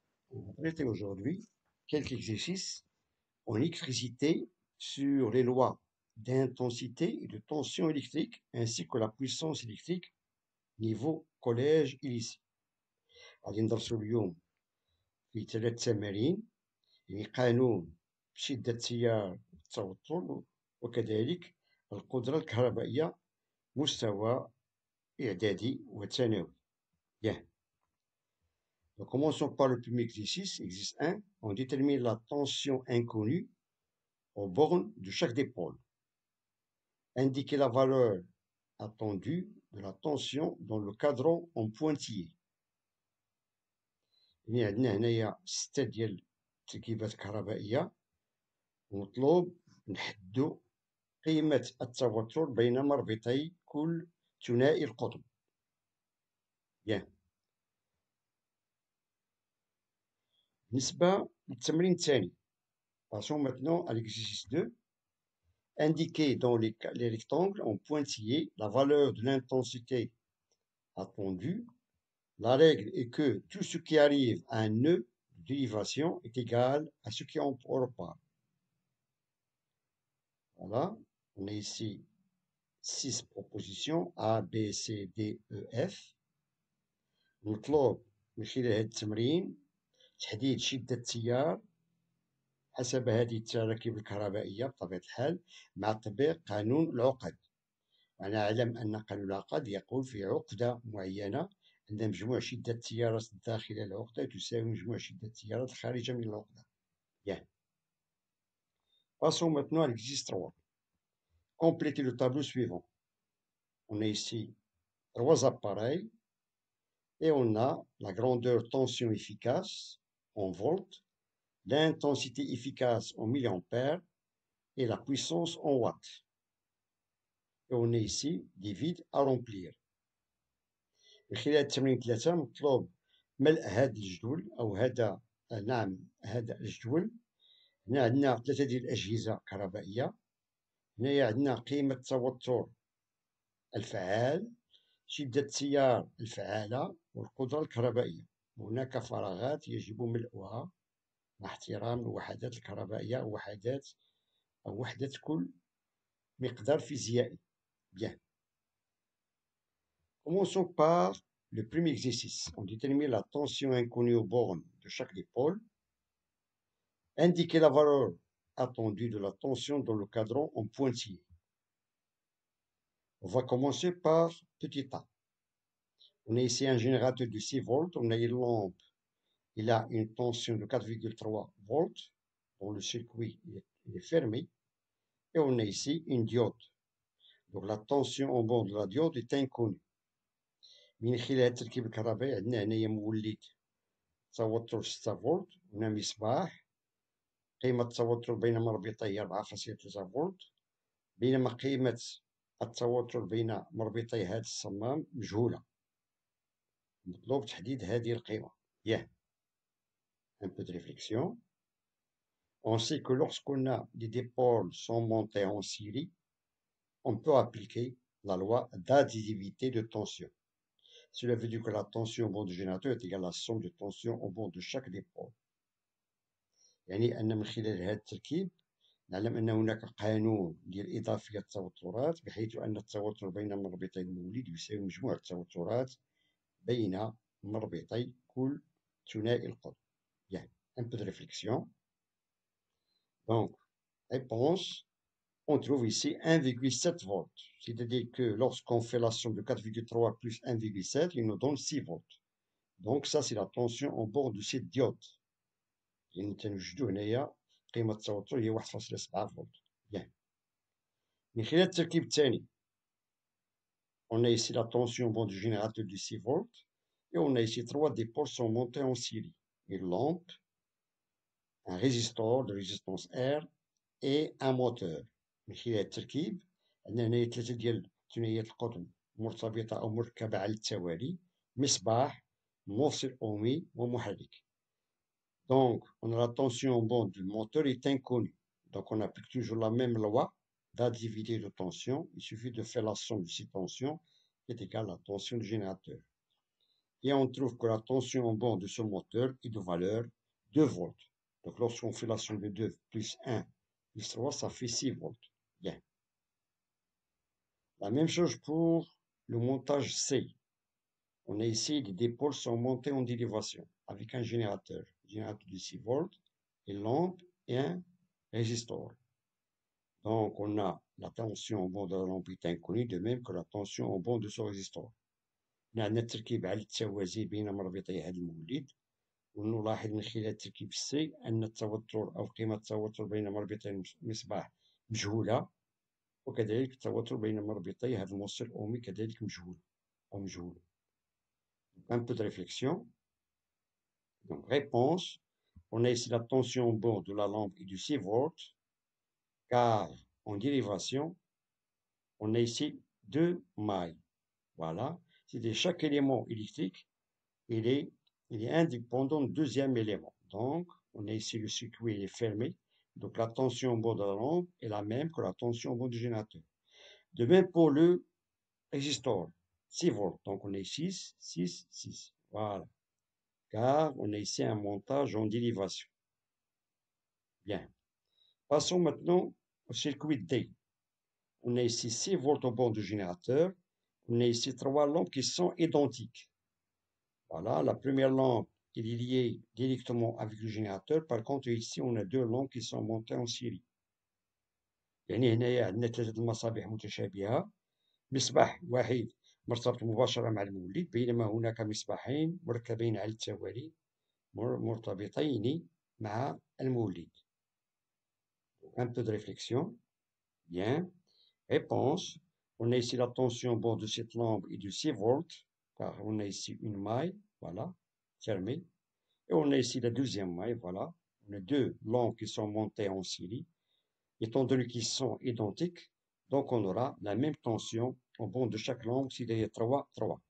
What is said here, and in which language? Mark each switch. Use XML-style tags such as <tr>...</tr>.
<fr>On va traiter aujourd'hui quelques exercices en électricité sur les lois d'intensité et de tension électrique ainsi que la puissance électrique niveau collège et lycée.</fr> <ar>غادي ندرسو اليوم في 3 تمارين يعني قانون شدة التيار والتوتر وكذلك القدرة الكهربائية مستوى إعدادي وثانوي.</ar> <fr>Bien. Donc, commençons par le premier exercice, exercice 1. On détermine la tension inconnue aux bornes de chaque dipôle. Indiquez la valeur attendue de la tension dans le cadran en pointillé.</fr> <ar>يعني عندنا هنايا 6 ديال التركيبات الكهربائية ومطلوب نحدو قيمة التوتر بين مربطي كل ثنائي القطب.</ar> <fr>Bien.</fr> <ar>بالنسبة للتمرين الثاني.</ar> <fr>Passons maintenant à l'exercice 2. Indiquer dans les rectangles en pointillé la valeur de l'intensité attendue. La règle est que tout ce qui arrive à un nœud de dérivation est égal à ce qui en repart. Voilà, on a ici 6 propositions A, B, C, D, E, F.</fr> <ar>مطلوب من خلال هذا التمرين تحديد شدة التيار حسب هذه التراكيب الكهربائية بطبيعة الحال مع تطبيق قانون العقد. ونعلم أن قانون العقد يقول في عقدة معينة أن مجموع شدة التيارات داخل العقدة تساوي مجموع شدة التيارات الخارجة من العقدة.</ar> <fr>Bien. Passons maintenant à l'exercice 3. Complétez le tableau suivant. On a ici 3 appareils et on a la grandeur tension efficace en volts, l'intensité efficace en milliampères et la puissance en watts. Et on a ici des vides à remplir.</fr> <ar>من خلال التمرين 3 مطلوب ملء هذا الجدول أو هذا هذا الجدول. هنا عندنا 3 ديال الأجهزة كهربائية. هنايا عندنا قيمة التوتر الفعال، شدة التيار الفعالة والقدرة الكهربائية. هناك فراغات يجب ملؤها مع احترام الوحدات الكهربائية أو وحدة كل مقدار فيزيائي.</ar> <fr>Bien. Commençons par le premier exercice. On détermine la tension inconnue aux bornes de chaque dipôle. Indiquez la valeur attendue de la tension dans le cadran en pointillé. On va commencer par petit a. On a ici un générateur de 6 volts. On a une lampe. Il a une tension de 4,3 volts dont le circuit est fermé. Et on a ici une diode. Donc la tension en bord de la diode est inconnue.</fr> <ar>من خلال التركيب الكهربائي عندنا هنايا مولد توتر 6 فولت. هنا مصباح قيمة التوتر بين مربطيه هي 4.3 فولت، بينما قيمة التوتر بين مربطي هذا الصمام مجهولة. مطلوب تحديد هذه القيمة.</ar> <fr>Bien. Un peu de réflexion. On sait que lorsqu'on a des dipôles sont montés en série, on peut appliquer la loi d'additivité de tension. Cela veut dire que la tension au bord du générateur est égale à la somme de tension au bord de chaque dipôle.</fr> <ar>يعني أن من خلال هذا التركيب نعلم أن هناك قانون ديال إضافية التوترات بحيث أن التوتر بين مربطي المولد يساوي مجموع التوترات بين مربطي كل ثنائي القطب.</ar> <fr>Bien. Un peu de réflexion. Donc, réponse, on trouve ici 1,7 volts. C'est-à-dire que lorsqu'on fait la somme de 4,3 plus 1,7, il nous donne 6 volts. Donc ça, c'est la tension en bord de cette diode.</fr> <ar>يعني تنوجدو هنايا قيمة التوتر هي 1.7 فولت.</ar> <fr>Bien.</fr> <ar>من خلال التركيب الثاني</ar> <fr>on a ici la tension au bord du générateur de 6 volts et on a ici 3 dipôles sont montés en série. Une lampe, un résistor de résistance R et un moteur.</fr> <ar>من خلال التركيب عندنا هنايا 3 ديال ثنائيات القطب مرتبطة أو مركبة على التوالي، مصباح، موصل أومي ومحرك.</ar> <fr>Donc, on a la tension en bord du moteur est inconnue. Donc, on applique toujours la même loi d'additivité de tension. Il suffit de faire la somme de ces tensions qui est égale à la tension du générateur. et on trouve que la tension en bord de ce moteur est de valeur 2 volts. Donc lorsqu'on fait la somme de 2 plus 1 plus 3, ça fait 6 volts. Bien. La même chose pour le montage C. On a ici les dipôles sont montés en dérivation avec un générateur de 6 volts, une lampe et un résistor. Donc on a la tension en bord de la lampe est inconnue, de même que la tension en bord de ce résistor.</fr> <ar>عندنا التركيب على التوازي بين مربطي هذا المولد، ونلاحظ من خلال التركيب السي أن التوتر أو قيمة التوتر بين مربطي المصباح مجهولة، وكذلك التوتر بين مربطي هذا الموصل الأومي كذلك مجهول أو مجهول.</ar> <fr>Un peu de réflexion. Donc, réponse. On a ici la tension au bord de la lampe est de 6 volts, car en dérivation, on a ici 2 mailles. Voilà. C'est-à-dire chaque élément électrique, il est indépendant du deuxième élément. Donc, on a ici le circuit, il est fermé. Donc, la tension au bord de la lampe est la même que la tension au bord du générateur. De même pour le résistor, 6 volts. Donc, on a 6, 6, 6. Voilà. Car on a ici un montage en dérivation. Bien. Passons maintenant au circuit D. On a ici 6 volts au bord du générateur. On a ici 3 lampes qui sont identiques. Voilà, la première lampe est liée directement avec le générateur. Par contre, ici, on a 2 lampes qui sont montées en série.</fr> <ar>يعني هنايا عندنا 3 المصابيح متشابهة. مصباح واحد مرتبط مباشرة مع المولد، بينما هناك مصباحين مركبين على التوالي مرتبطين مع المولد.</ar> <fr>Un peu de réflexion. Bien. Réponse. On a ici la tension au bord de cette lampe est de 6 volts, car on a ici une maille, voilà, fermée. Et on a ici la deuxième maille, voilà. On a 2 lampes qui sont montées en série. Étant donné qu'ils sont identiques, donc on aura la même tension au bord de chaque lampe, c'est-à-dire 3, 3.</fr>